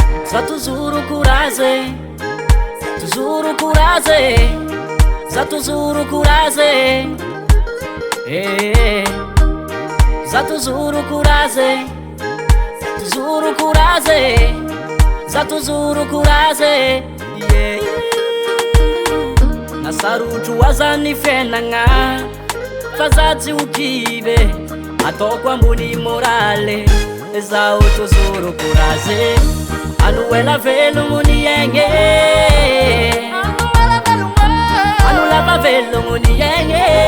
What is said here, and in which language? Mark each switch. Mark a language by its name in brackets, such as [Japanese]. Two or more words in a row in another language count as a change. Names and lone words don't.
[French] Za toujours courage, toujours courage, za toujours courage. Eh, za toujours courage, toujours courage, za toujours courage. Yeah. [Malagasy] Na sarotro aza ny fiainagna, fa za tsy ho kivy. Ataoko ambony morale, zaho [French] toujours courage. [Malagasy] Ano ela velogno ny aigny, ano lava velogno ny aigny.